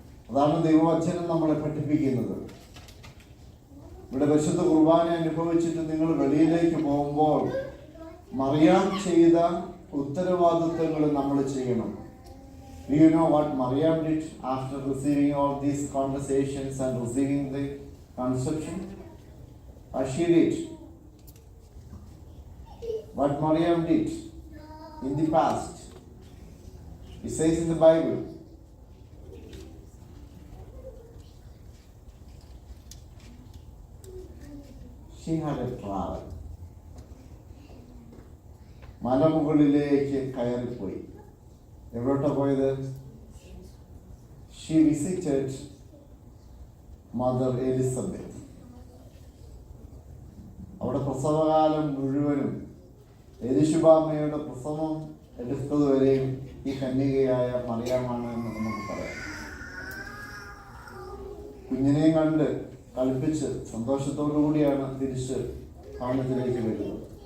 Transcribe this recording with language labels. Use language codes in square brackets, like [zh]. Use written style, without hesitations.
[ml] അതാണ് ദൈവവചനം നമ്മളെ പഠിപ്പിക്കുന്നത്. ഇവിടെ പരിശുദ്ധ കുർബാന അനുഭവിച്ചിട്ട് നിങ്ങൾ വെളിയിലേക്ക് പോകുമ്പോൾ മറിയാം ചെയ്ത ഉത്തരവാദിത്വങ്ങൾ നമ്മൾ ചെയ്യണം. [en] Do you know what Maryam did after receiving all these conversations and receiving the conception? What she did? What Maryam did in the past? It says in the Bible. She had a travel. [ml] മലമുകളിലേക്ക് കയറിപ്പോയി. എവിടോട്ടാ പോയത്? [en] She visited Mother Elizabeth. [ml] അവിടെ പ്രസവകാലം മുഴുവനും എലിശുബാമ്മയുടെ പ്രസവം എടുത്തതുവരെയും ഈ കന്യകയായ മറിയാമാണ് എന്ന് നമുക്ക് പറയാം. കുഞ്ഞിനെയും കണ്ട് കളിപ്പിച്ച് സന്തോഷത്തോടു കൂടിയാണ് തിരിച്ച് ഭവനത്തിലേക്ക് വരുന്നത്.